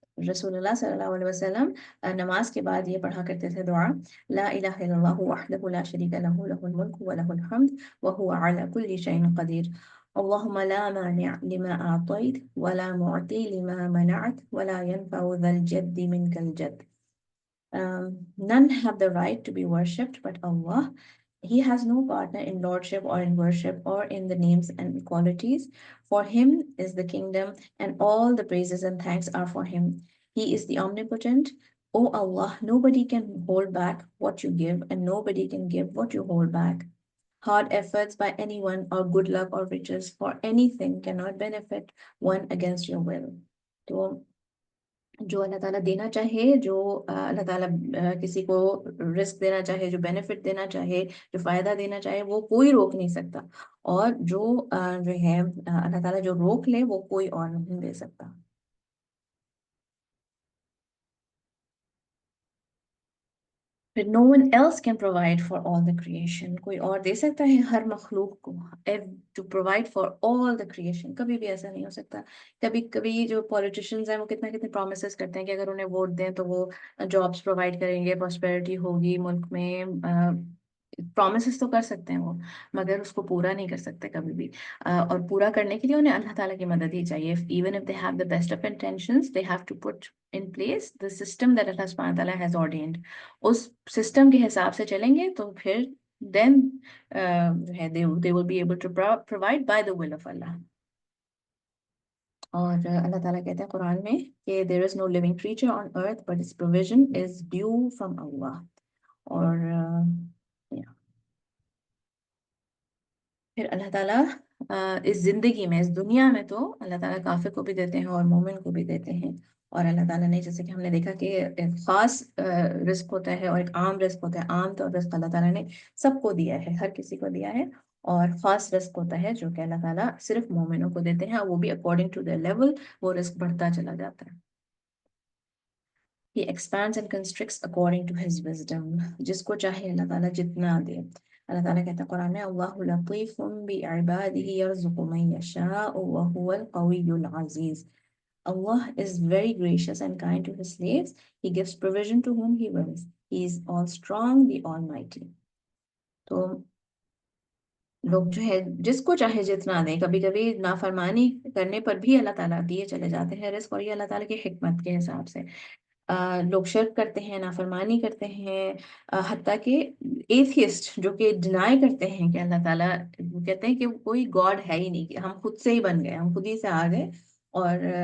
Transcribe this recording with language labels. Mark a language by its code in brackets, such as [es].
[ur] رسول اللہ صلی اللہ علیہ وسلم نماز کے بعد یہ پڑھا کرتے تھے دعا، [ar] لا الہ الا اللہ وحدہ لا شریک لہ لہ الملک ولہ الحمد وہو علی کل شیء قدیر اللہم لا مانع لما اعطیت ولا معطی لما منعت ولا ينفع ذا الجد منک الجد. [en] None have the right to be worshipped but Allah. He has no partner in lordship or in worship or in the names and qualities. For him is the kingdom and all the praises and thanks are for him. He is the omnipotent. O Allah, nobody can hold back what you give and nobody can give what you hold back. Hard efforts by anyone or good luck or riches for anything cannot benefit one against your will. [ur] So جو اللہ تعالیٰ دینا چاہے، جو اللہ تعالیٰ کسی کو رزق دینا چاہے، جو بینیفٹ دینا چاہے، جو فائدہ دینا چاہے، وہ کوئی روک نہیں سکتا، اور جو ہے اللہ تعالیٰ جو روک لے وہ کوئی اور نہیں دے سکتا۔ پھر [en] no one else can provide for all the creation. [ur] کوئی اور دے سکتا ہے ہر مخلوق کو [en] to provide for all the creation. [ur] کبھی بھی ایسا نہیں ہو سکتا۔ کبھی کبھی جو پولیٹیشنز ہیں وہ کتنے پرومسز کرتے ہیں کہ اگر انہیں ووٹ دیں تو وہ جابس پرووائڈ کریں گے، پراسپیرٹی ہوگی ملک میں، پرومسز تو کر سکتے ہیں وہ، مگر اس کو پورا نہیں کر سکتے کبھی بھی، اور پورا کرنے کے لیے انہیں اللہ تعالیٰ کی مدد ہی چاہیے۔ Even [en] if they have the best of intentions, they have to put in place the system that Allah subhanahu wa ta'ala has ordained. [ur] اس system کے حساب سے چلیں گے تو پھر [en] then they will be able to provide by the will of Allah. [ur] اور اللہ تعالیٰ کہتے ہیں قرآن میں کہ [en] there is no living creature on earth but its provision is due from Allah. [ur] اور پھر اللہ تعالیٰ اس زندگی میں، اس دنیا میں تو اللہ تعالیٰ کافر کو بھی دیتے ہیں اور مومن کو بھی دیتے ہیں، اور اللہ تعالیٰ نے جیسے کہ ہم نے دیکھا کہ ایک خاص رزق ہوتا ہے اور ایک عام رزق ہوتا ہے۔ عام طور رزق اللہ تعالیٰ نے سب کو دیا ہے، ہر کسی کو دیا ہے، اور خاص رزق ہوتا ہے جو کہ اللہ تعالیٰ صرف مومنوں کو دیتے ہیں، اور وہ بھی اکارڈنگ ٹو their لیول وہ رزق بڑھتا چلا جاتا ہے۔ [en] He expands and constricts according to his wisdom. [ur] جس کو چاہے اللہ تعالیٰ جتنا دے۔ اللہ تعالیٰ کہتا ہے قرآن میں [ar] اللہ لطیف بعبادہ یرزق من یشاء وہو القوی العزیز. [en] Allah is very gracious and kind to his slaves. He gives provision to whom he wills. He is all strong, the almighty. [ur] تو لوگ جو ہے جس کو چاہے جتنا دیں، کبھی کبھی نافرمانی کرنے پر بھی اللہ تعالیٰ دیے چلے جاتے ہیں رزق، اور یہ اللہ تعالیٰ کی حکمت کے حساب سے۔ لوگ شرک کرتے ہیں، نافرمانی کرتے ہیں، حتیٰ کہ ایتھیسٹ جو کہ ڈینائی کرتے ہیں کہ اللہ تعالیٰ، کہتے ہیں کہ کوئی گاڈ ہے ہی نہیں، کہ ہم خود سے ہی بن گئے، ہم خود ہی سے آ گئے، اور